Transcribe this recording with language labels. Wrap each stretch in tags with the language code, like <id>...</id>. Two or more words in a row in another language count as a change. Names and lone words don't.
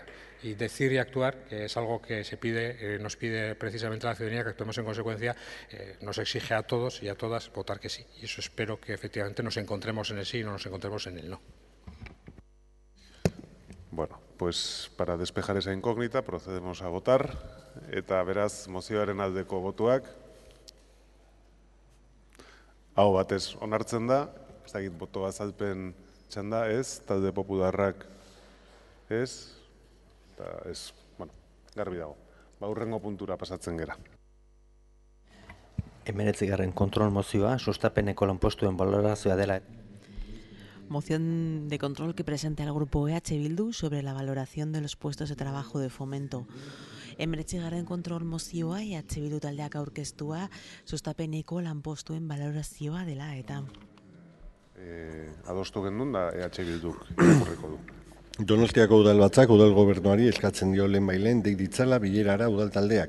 <es>Y decir y actuar, que es algo que nos pide precisamente la ciudadanía, que actuemos en consecuencia, nos exige a todos y a todas votar que sí. Y eso espero que efectivamente nos encontremos en el sí y no nos encontremos en el no. Bueno, pues para despejar esa incógnita procedemos a votar</es> <eu>eta beraz mozioaren aldeko botuak aho batez onartzen da, ez dakit boto azalpen txanda ez, talde popularrak ez, eta ez, garbi dago. Hurrengo puntura pasatzen gera. 19. kontrol mozioa, sustapeneko lanpostuen balorazioa dela.</eu> <es>Moción de control que presenta el grupo EH Bildu sobre la valoración de los puestos de trabajo de fomento.</es> <eu>19. kontrol mozioa EH Bildu taldeak aurkeztua sustapeneko lanpostuen valorazioa dela eta. Adostu gendun da EH Bilduk irakurriko du. Donostiako udalbatzak udal gobernuari eskatzen dio lehenbailen deik ditzala bilerara udal taldeak.</eu>